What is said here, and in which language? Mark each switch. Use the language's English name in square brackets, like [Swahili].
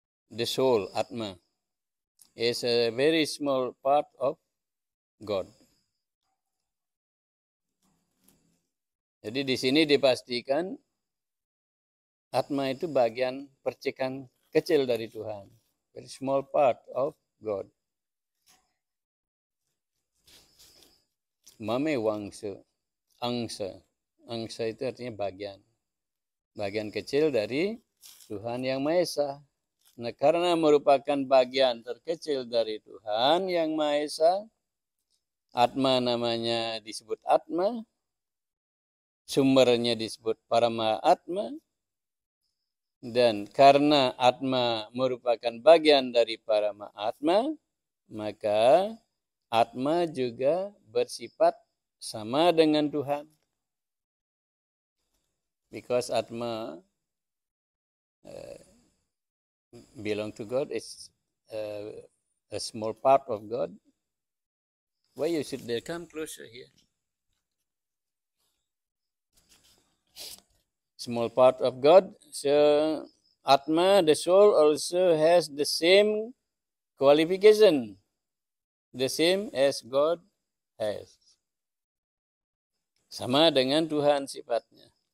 [English] The soul, Atma, is a very small part of God. [Indonesian] Jadi di sini dipastikan Atma itu bagian percikan kecil dari Tuhan. [English] Very small part of God. [Sanskrit] Mame wangsa, [Indonesian] angsa. Angsa itu artinya bagian. Bagian kecil dari Tuhan yang Maha Esa. Nah, karena merupakan bagian terkecil dari Tuhan yang Maha Esa, Atma namanya disebut Atma, sumbernya disebut Parama Atma, dan karena Atma merupakan bagian dari Parama Atma, maka Atma juga bersifat sama dengan Tuhan. [English] Because Atma belong to God, is a small part of God. Why you should come closer here? Small part of God. So Atma, the soul, also has the same qualification, the same as God has. [Indonesian] Sama dengan Tuhan sifatnya.